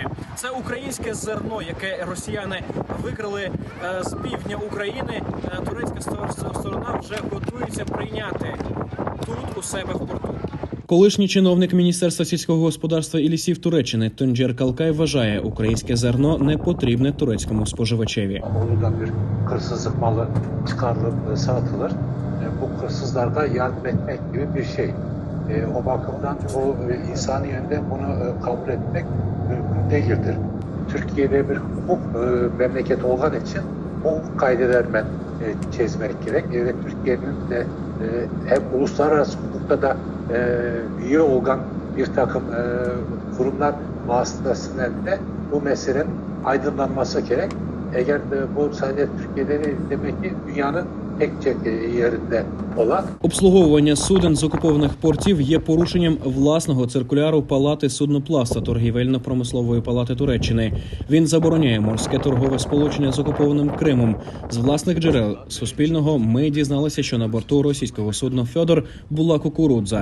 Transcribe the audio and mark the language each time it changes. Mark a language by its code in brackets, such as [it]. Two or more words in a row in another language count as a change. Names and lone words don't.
[uk] Це українське зерно, яке росіяни викрали з півдня України. Турецька сторона вже готується прийняти тут у себе в порту. Колишній чиновник Міністерства сільського господарства і лісів Туреччини Тунджер Калкай вважає, українське зерно не потрібне турецькому споживачеві. [tr] Oradan bir hırsızlık malı çıkarılıp satılır. Bu hırsızlara yardım etmek gibi bir şey. O bakımdan bu insani yönden bunu kabul etmek mümkün değildir. Türkiye'de bir hukuk memleketi olan için o hukuk kaidelerden çizmek gerek. Ve Türkiye'nin de hem uluslararası hukukta da üye olan bir takım kurumlar vasıtasıyla da bu meselenin aydınlanması gerek. Eğer bu sadece Türkiye'de değil, demek ki dünyanın pek çok yerinde olan. [uk] Обслуговування суден з окупованих портів є порушенням власного циркуляру Палати судноплавства торгівельно-промислової палати Туреччини. Він забороняє морське торгове сполучення з окупованим Кримом. З власних джерел Суспільного ми дізналися, що на борту російського судна «Фьодор» була кукурудза.